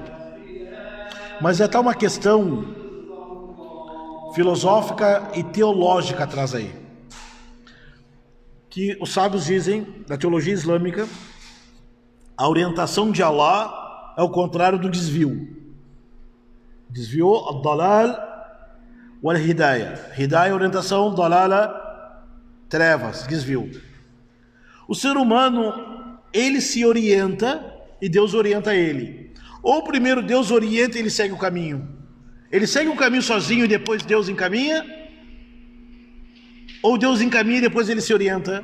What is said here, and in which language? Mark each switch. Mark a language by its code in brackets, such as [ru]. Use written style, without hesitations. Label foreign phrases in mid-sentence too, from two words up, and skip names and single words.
[pt] Mas é tal uma questão filosófica e teológica atrás aí, que os sábios dizem, da teologia islâmica, a orientação de Allah é o contrário do desvio. Desvio, [ar] الضلال والهداية. [pt] Hidayah, orientação, dalala, trevas, desvio. O ser humano, ele se orienta e Deus orienta ele. Ou primeiro Deus orienta e ele segue o caminho. Ele segue o caminho sozinho e depois Deus encaminha? Ou Deus encaminha e depois ele se orienta?